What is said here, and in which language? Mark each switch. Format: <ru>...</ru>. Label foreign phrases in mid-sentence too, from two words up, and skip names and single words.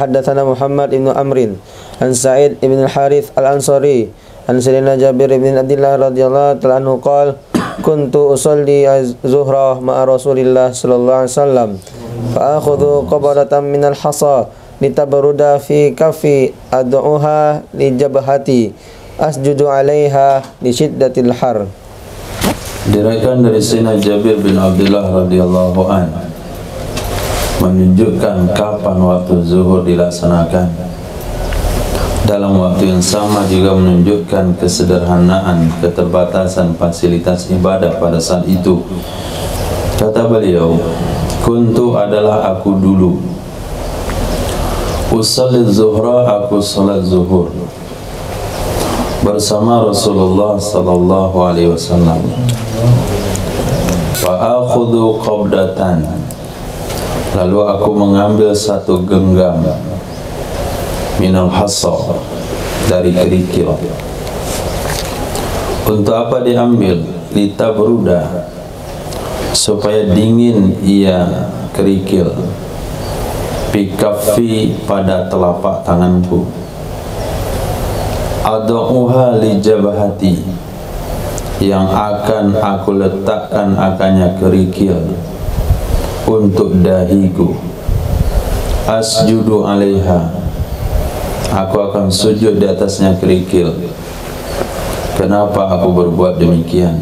<ar>حدثنا محمد بن عمرو عن سعيد بن الحارث الأنصاري عن سيدنا جابر بن عبد الله رضي الله تعالى عنه قال كنت أصلي الظهر مع رسول الله صلى الله عليه وسلم فآخذ قبضة من الحصى لتبرد في كفي أضعها لجبهتي أسجد عليها لشدة الحر.</ar> <id>Diriwayatkan dari Sayyidina Jabir bin Abdullah</id> <ar>رضي الله عنه</ar> <id>menunjukkan kapan waktu zuhur dilaksanakan. Dalam waktu yang sama juga menunjukkan kesederhanaan, keterbatasan fasilitas ibadah pada saat itu. Kata beliau, kuntu adalah aku dulu,</id> <ar>أصلي الظهر,</ar> <id>aku salat zuhur bersama</id> <ar>رسول الله صلى الله عليه وسلم. وآخذ قبضة,</ar> <id>lalu aku mengambil satu genggam</id> <ar>من الحصى,</ar> <id>dari kerikil. Untuk apa diambil? Litabruda, supaya dingin ia kerikil. Bikaffi, pada telapak tanganku.</id> <ar>أضعها لجبهتي,</ar> <id>yang akan aku letakkan akannya kerikil untuk dahiku.</id> <ar>أسجد عليها,</ar> <id>aku akan sujud di atasnya kerikil. Kenapa aku berbuat demikian?</id>